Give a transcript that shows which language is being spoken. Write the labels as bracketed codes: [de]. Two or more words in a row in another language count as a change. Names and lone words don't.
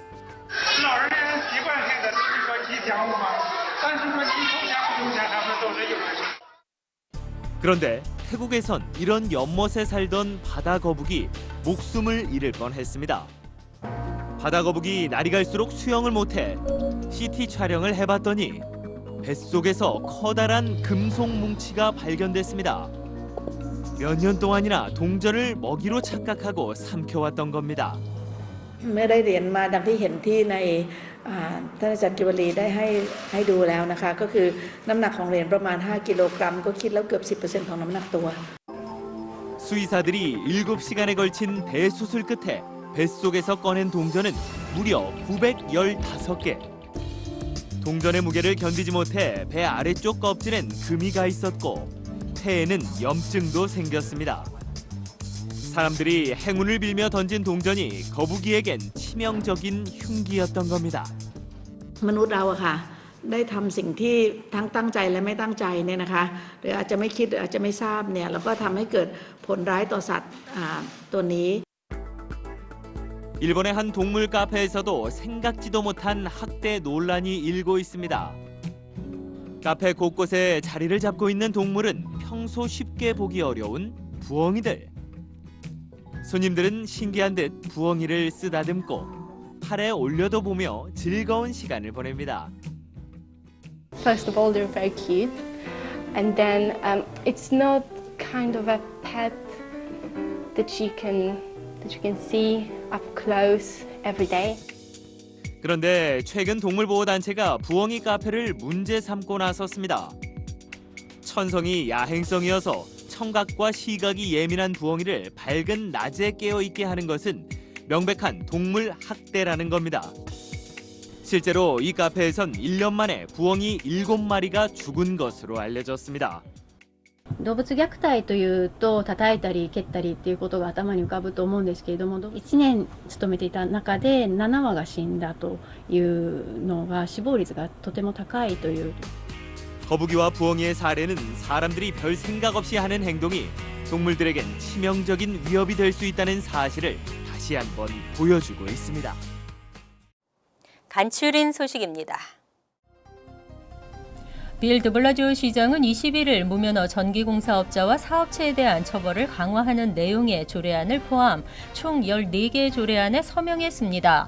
[ko] 그런데 태국에선 이런 연못에 살던 바다 거북이 목숨을 잃을 뻔했습니다. 바다 거북이 날이 갈수록 수영을 못해 CT 촬영을 해봤더니 뱃속에서 커다란 금속 뭉치가 발견됐습니다. 몇 년 동안이나 동전을 먹이로 착각하고 삼켜왔던 겁니다. [th] ไม่ได้เรียนมาดังที่เห็นที่ในท่านอาจารย์กิวลีได้ให้ดูแล้วนะคะก็คือน้ำหนักของเหรียญประมาณ5กิโลกรัมก็คิดแล้วเกือบ 10% ของน้ำหนักตัว [ko] 수의사들이 7시간에 걸친 대수술 끝에 뱃속에서 꺼낸 동전은 무려 915개. 동전의 무게를 견디지 못해 배 아래쪽 껍질엔 금이 가 있었고 폐에는 염증도 생겼습니다. 사람들이 행운을 빌며 던진 동전이 거북이에겐 치명적인 흉기였던 겁니다. [th] มนุษย์เราอะค่ะได้ทำสิ่งที่ทั้งตั้งใจและไม่ตั้งใจเนี่ยนะคะหรืออาจจะไม่คิดหรืออาจจะไม่ทราบเนี่ยแล้วก็ทำให้เกิดผลร้ายต่อสัตว์ตัวนี้ [ko] 일본의 한 동물 카페에서도 생각지도 못한 학대 논란이 일고 있습니다. 카페 곳곳에 자리를 잡고 있는 동물은 평소 쉽게 보기 어려운 부엉이들. 손님들은 신기한 듯 부엉이를 쓰다듬고 팔에 올려도 보며 즐거운 시간을 보냅니다. [en] First of all, they're very cute, and then it's not kind of a pet that you can see up close every day. [ko] 그런데 최근 동물보호단체가 부엉이 카페를 문제 삼고 나섰습니다. 천성이 야행성이어서 청각과 시각이 예민한 부엉이를 밝은 낮에 깨어있게 하는 것은 명백한 동물 학대라는 겁니다. 실제로 이 카페에선 1년 만에 부엉이 7마리가 죽은 것으로 알려졌습니다. [ja] 動物虐待というと叩いたり蹴ったりっていうことが頭に浮かぶと思うんですけれども、1年勤めていた中で7羽が死んだというのが死亡率がとても高いという。 [ko] 거북이와 부엉이의 사례는 사람들이 별 생각 없이 하는 행동이 동물들에겐 치명적인 위협이 될 수 있다는 사실을 다시 한번 보여주고 있습니다. 간추린 소식입니다. 빌 드블라지오 시장은 21일 무면허 전기공사업자와 사업체에 대한 처벌을 강화하는 내용의 조례안을 포함 총 14개 조례안에 서명했습니다.